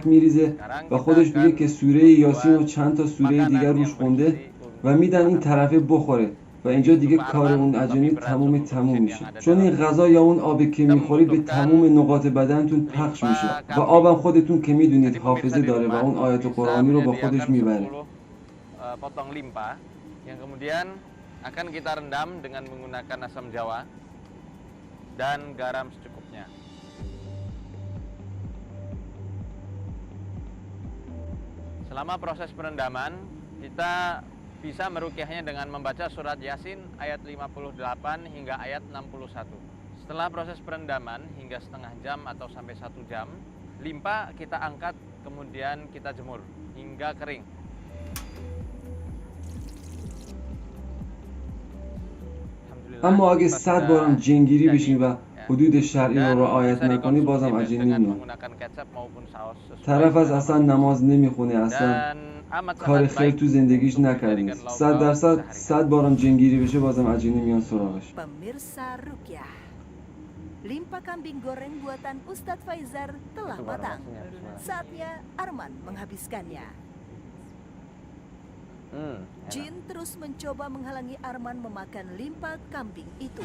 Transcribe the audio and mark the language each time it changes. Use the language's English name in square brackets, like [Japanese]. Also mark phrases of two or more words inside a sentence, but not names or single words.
[Persian] میریزه و خودش میگه که سوره یاسین و چند تا سوره دیگر روش خونده و میدن این طرفه بخوره و اینجا دیگه کار اون عجینه تموم میشه چون این غذا یا اون آبی که میخورید به تمام نقاط بدنتون پخش میشه و آبم خودتون که میدونید حافظه داره و اون آیات قرآنی رو با خودش میبره [Indonesian] potong limpa yang kemudian akan kita rendam dengan menggunakan asam jawa dan garam secukupnya. Selama proses perendaman, kita bisa merukyahnya dengan membaca surat Yasin ayat 58 hingga ayat 61. Setelah proses perendaman hingga setengah jam atau sampai 1 jam, limpa kita angkat kemudian kita jemur hingga kering. [Persian] اما اگه 100 بارم جنگیری بشی و حدود شرعی رو رعایت نکنی بازم عجینه نمیاد طرف از اصلا نماز نمیخونه اصلا [Indonesian] amat [Persian] کار [Indonesian] sangat [Persian] خیر [Indonesian] baik [Persian] تو زندگیش [Indonesian] untuk [Persian] نکرده [Indonesian] dijadikan [Persian] نیست. [Indonesian] lauk [Persian] 100 [Indonesian] pauk [Persian] درصد [Indonesian] sehari-hari. [Persian] 100 بارم جنگیری بشه بازم عجینه میان سراغش. [Indonesian] Pemirsa Rukyah, limpa kambing goreng buatan Ustadz Faizar telah Itu baru matang. nasinya, bismillah. Saatnya Arman menghabiskannya. Enak. Jin terus mencoba menghalangi Arman memakan limpa kambing itu.